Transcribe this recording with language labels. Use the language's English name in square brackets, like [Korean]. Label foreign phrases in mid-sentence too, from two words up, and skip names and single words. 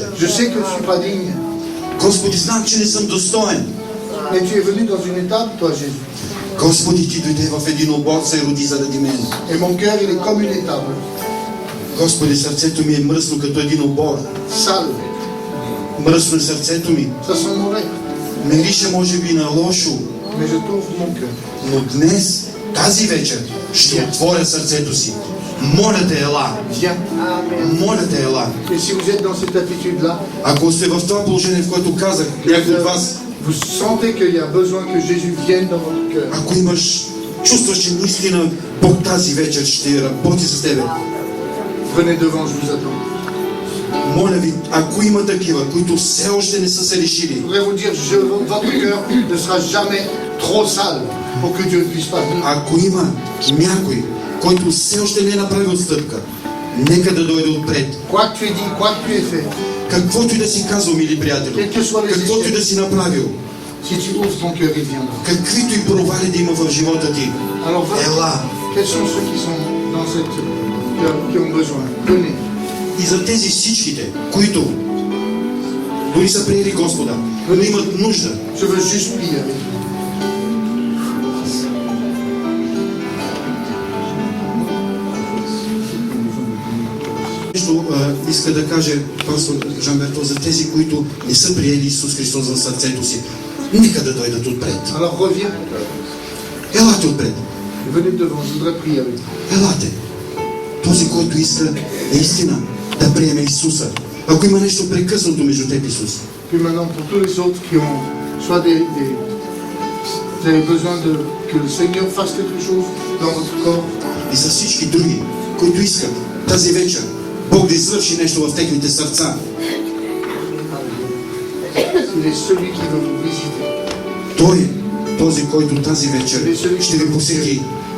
[French] Je sais que je ne suis pas digne, [Bulgarian] Господи, знам, че не съм достоен. [French] mais tu es venu dans une étable, toi Jésus. [Bulgarian] Господи, ти дойде в един обор, се роди заради мен. [French] Et mon cœur il est comme une étable, [Bulgarian] Господи, сърцето ми е мръсно като един обор. [French] sale, [Bulgarian] Мръсно е сърцето ми. [French] ça sent mauvais, [Bulgarian] Мирише може би на лошо, [French] mais je t'ouvre mon cœur. [Bulgarian] но днес, тази вечер, ще отворя сърцето си. Моля те, ела! [French] Viens. [Bulgarian] Моля те, ела! [French] Et si vous êtes dans cette attitude-là, [Bulgarian] Ако сте в това положение, в което казах, някой от вас, [French] vous sentez qu'il y a besoin que Jésus vienne dans votre cœur, [Bulgarian] ако имаш, чувстваш, че наистина Бог тази вечер ще работи с тебе, [French] venez devant, je vous attends. [Bulgarian] моля ви, ако има такива, които все още не са се [French] Je [Bulgarian] решили, [French] voudrais vous dire, votre cœur ne sera jamais trop sale pour que Dieu ne puisse pas venir. [Bulgarian] ако има някой, който все още не е направил стъпка, нека да дойде отпред. [French] Quoi que tu aies dit, quoi que tu aies fait, [Bulgarian] Каквото и да си казал, мили приятели, каквото и да си направил, [French] si tu ouvres ton cœur, il viendra. [Bulgarian] каквито и провали да има в живота ти, [French] Alors, [Bulgarian] ела. [French] quels sont ceux qui sont dans cette qui ont besoin? Venez. [Bulgarian] И за тези всичките, които дори са приели Господа, но имат нужда, [French] Je veux juste prier avec vous. [Bulgarian] нещо иска да каже пастор Жан Берто за тези, които не са приели Исус Христос в сърцето си. Нека да дойдат отпред. [French] Alors reviens. [Bulgarian] Елате отпред. [French] Venez devant, je voudrais prier avec vous. [Bulgarian] Елате. Този, който иска наистина да приеме Исуса. Ако има нещо прекъснато между теб и Исус. [French] Puis maintenant, pour tous les autres qui ont soit vous avez besoin que le Seigneur fasse quelque chose dans votre corps, [Bulgarian] И за всички други, които искат тази вечер Бог да извърши нещо в техните сърца. [French] il est celui qui veut vous visiter. [Bulgarian] Той е този, който тази вечер ще ви посети.